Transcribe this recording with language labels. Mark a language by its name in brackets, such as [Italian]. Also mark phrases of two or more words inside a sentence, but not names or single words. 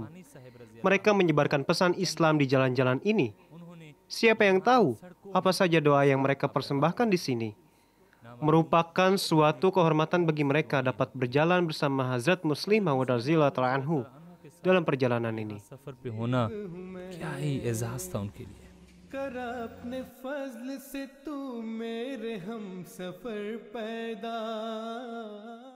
[Indonesian] Mereka menyebarkan pesan Islam di jalan-jalan ini. Siapa yang tahu apa saja doa yang mereka persembahkan di sini? Merupakan suatu kehormatan bagi mereka dapat berjalan bersama Hazrat Muslim Maud [Arabic] رضي الله تعالى عنه [Indonesian] dalam perjalanan ini. [Urdu] کر اپنے فضل سے تو میرے ہم سفر پیدا